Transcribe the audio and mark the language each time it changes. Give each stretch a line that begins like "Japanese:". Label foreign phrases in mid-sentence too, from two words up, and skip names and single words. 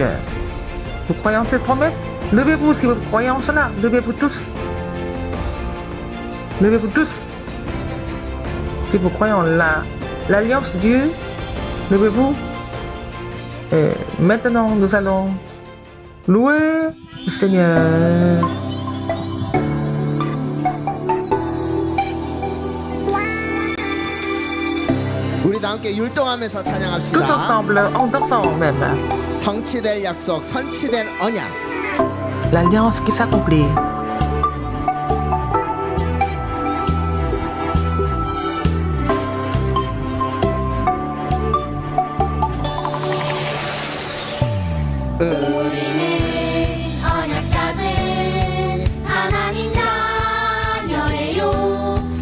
French: Vous croyez en cette promesse? Levez-vous si vous croyez en cela. Levez-vous tous. Levez-vous tous. Si vous croyez en l'alliance de Dieu, levez-vous. Et maintenant, nous allons louer le Seigneur.
Korean: 우리 다 함께 율동하면서
French: Tous
Korean: 찬양합시다.
French: ensemble, en dansant même.
Korean: 성취될 약속, 선취된 언약.
French: L'alliance qui s'accomplit.
Korean: 우리는 언약 가진 하나님 자녀예요.